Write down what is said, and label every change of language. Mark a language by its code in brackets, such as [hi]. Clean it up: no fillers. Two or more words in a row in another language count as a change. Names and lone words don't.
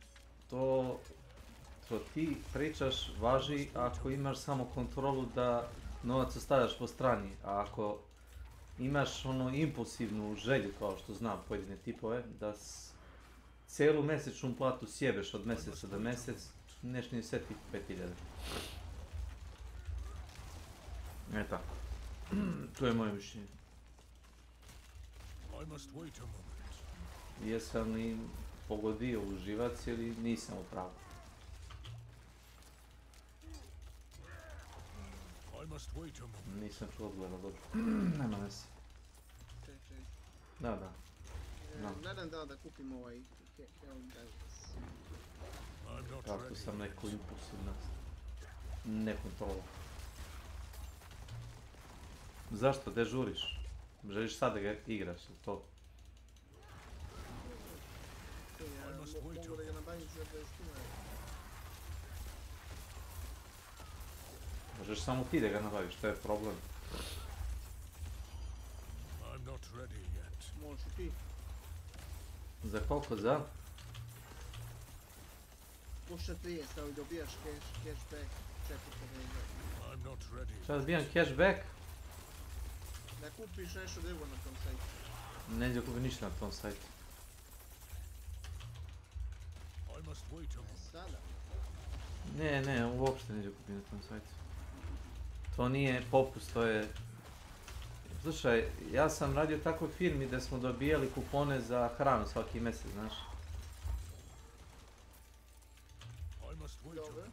[sr] To ti pričaš važi ako imaš samo kontrolu da novac ostavljaš po strani, a ako imaš ono impulsivnu želju, kao što znam pojedine tipove, da celu mesečnu platu sjebeš od meseca do mesec, neš ni osjeti 5000. tako. To je moje mišljenje. [en] I must wait a moment. [sr] Jesam li pogodio u živac ili nisam u pravu? [en] I must wait a moment. [sr] Nisam čuo odgovor, dobro. Nema veze. Čekaj. Da. Nadam da kupim ovaj Kako sam neko impulsivnost. Nekontrola. Zašto? Gdje žuriš? Želiš sad da ga igraš, to? Mogu da ga nabavim za 20 kuna. Možeš samo ti da ga nabaviš, to je problem. [en] I'm not ready yet. [sr] Možeš ti. Za koliko za? Pošto 30, ali dobijaš cashback 4 [en] I'm not ready. [sr] Šta dobijam cashback? Da kupiš nešto drugo na tom sajtu. Neđe kupi ništa na tom sajtu. [en] I must wait a moment. [sr] Sada? Ne, uopšte neđe kupi na tom sajtu. To nije popust, to je... Slušaj, ja sam radio takvoj firmi da smo dobijali kupone za hranu svaki mjesec, znaš. Dobro.